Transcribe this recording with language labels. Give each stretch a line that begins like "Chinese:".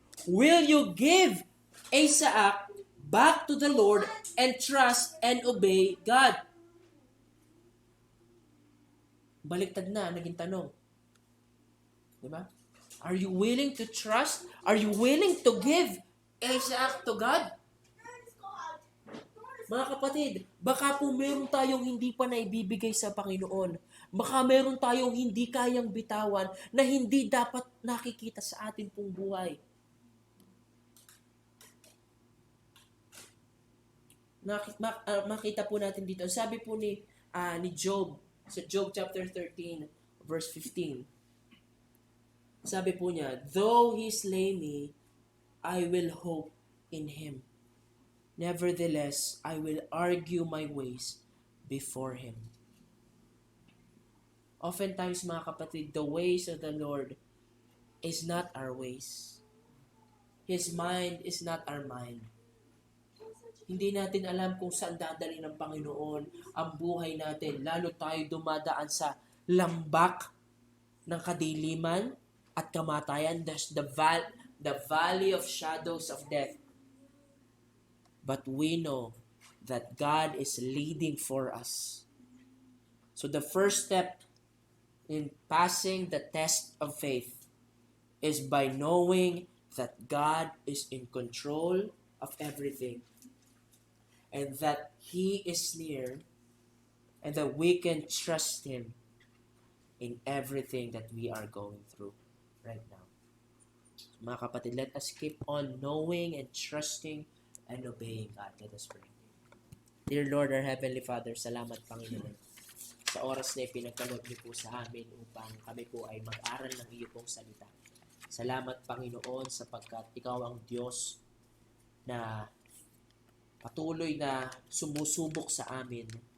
English: Will you give Isaac back to the Lord and trust and obey God?
Filipino: Baliktad na, naging tanong. Diba?
English: Are you willing to trust? Are you willing to give Isaac to God?
Filipino: Mga kapatid, baka po meron tayong hindi pa naibibigay sa Panginoon. Baka meron tayong hindi kayang bitawan na hindi dapat nakikita sa atin pong buhay. Makita po natin dito. Sabi po ni Job, sa Job chapter 13, verse 15. Sabi po niya,
English: though He slay me, I will hope in Him. Nevertheless, I will argue my ways before Him. Oftentimes,
Filipino: mga kapatid,
English: the ways of the Lord is not our ways. His mind is not our mind.
Filipino: Hindi natin alam kung saan dadalhin ng Panginoon ang buhay natin. Lalo tayo dumadaan sa lambak ng kadiliman at kamatayan.
English: There's the valley of shadows of death. But we know that God is leading for us. So the first step in passing the test of faith is by knowing that God is in control of everything and that He is near and that we can trust Him in everything that we are going through right now.
Filipino: Mga kapatid,
English: let us keep on knowing and trusting and obeying God. Let us pray. Dear Lord, our Heavenly Father,
Filipino: salamat Panginoon sa oras na ipinagkaloob niyo po sa amin upang kami po ay mag-aral ng iyo pong salita. Salamat Panginoon sapagkat ikaw ang Diyos na patuloy na sumusubok sa amin.